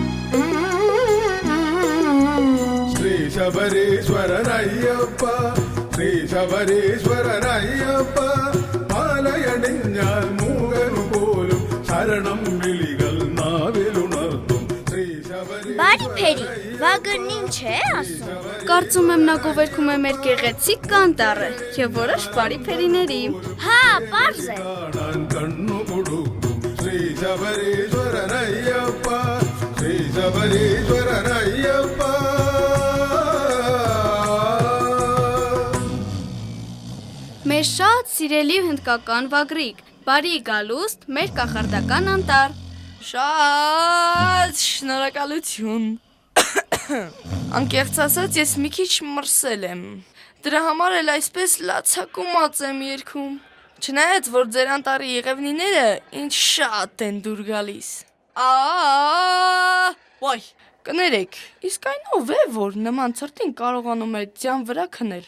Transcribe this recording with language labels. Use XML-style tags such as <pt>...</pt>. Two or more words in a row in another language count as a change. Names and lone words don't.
<ml>Shri Shabariswaran Ayyappa, ശ്രീശബരീശ്വരനയ്യപ്പ മാലയണിഞ്ഞാൽ മൂകനു പോലും ശരണം വിളികൾ നാവിലുണർത്തും</ml> <hy>Բարի Փերի, Վագրն ինչ է ասում։ Կարծում եմ նա գովերքում է մեր գեղեցիկ կանտառը եւ որոշ բարի Փերիների։ Հա, պարզ է։</hy> <ml>കണ്ണു കൊടുക്കും ശ്രീശബരീശ്വരനയ്യപ്പ ശ്രീശബരീശ്വരനയ്യപ്പ</ml> <hy>Մեր շատ սիրելի հնդկական Վագրիկ, բարի գալուստ մեր կախարդական անտառ։ Շատ շնորհակալություն։ Անկեղծ ասած, ես մի քիչ մրսել եմ։ Դրա համար էլ այսպես լացակումած եմ երգում։ Չնայած, որ ձեր անտառի եղևնիները ինձ շատ են դուր գալիս։ Ոայ, կներեք, իսկ այն ով է, որ նման ցրտին կարողանում է ձյան վրա քնել։</hy>